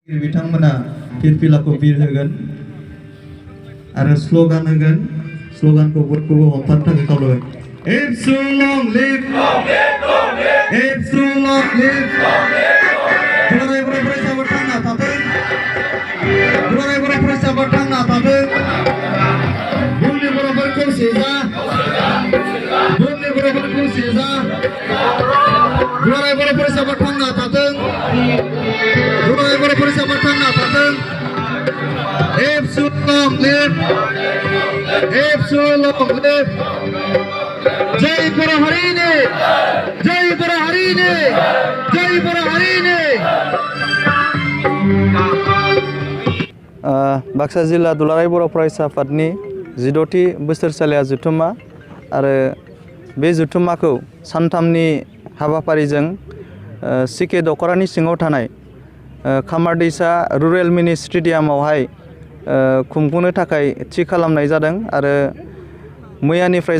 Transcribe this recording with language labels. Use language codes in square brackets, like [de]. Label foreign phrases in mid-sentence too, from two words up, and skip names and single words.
[brx] बिथांमोना फिरफिलाखौ बिरहोगोन आरो स्लोगान होगोन स्लोगानखौ बयखौबो हमथानो थाखाय खावलायबाय [en] If so long live If so long live [brx] दुलाराय बर' फरायसाफोर थांना थाथों दुलाराय बर' फरायसाफोर थांना थाथों बुहुमनि बर'फोर खौसे जा बुहुमनि बर'फोर खौसे जा दुलाराय बर' फरायसाफोर थांना थाथों दुलाराय बर' फरायसाफोर थांना थाथों [en] If so long live If so long live [brx] जय बर' हारिनि जय बर' हारिनि जय बर' हारिनि बाक्सा जिल्ला दुलाराय बर' फरायसा आफादनि 16थि बोसोरसालिया जथुम्मा आरो बे जथुम्माखौ सानथामनि हाबाफारिजों सिके दखरानि सिङाव थानाय खामारदैसा रुरेल मिनि स्टेडियामावहाय खुंफुंनो थाखाय थि खालामनाय जादों आरो मैयानिफ्राय